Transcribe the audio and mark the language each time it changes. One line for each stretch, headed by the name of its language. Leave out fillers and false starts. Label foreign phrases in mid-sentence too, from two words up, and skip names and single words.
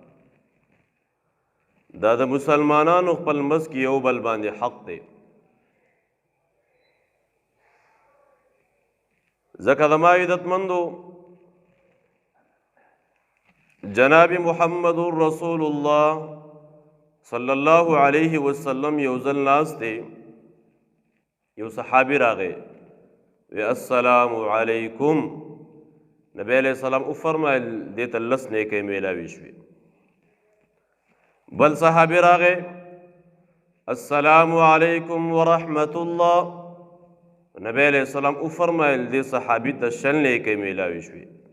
Pashto: دا د مسلمانانو خپل منځ کې یو بل باندې حق دی ځکه زما عزتمندو جناب
Arabic: محمد رسول الله صلی اللہ علیہ وسلم
Pashto: یو ځل ناست دی یو صحابي راغی وی
Arabic: السلام علیکم،
Pashto: نبی
Arabic: علیہ السلام
Pashto: وفرمایل دې ته لس نیکۍ میلاوي شوې. بل صحابي راغی
Arabic: السلام علیکم ورحمت الله،
Pashto: نبی
Arabic: علیہ السلام
Pashto: وفرمایل دې صحابي ته شل نیکۍ میلاوي شوې.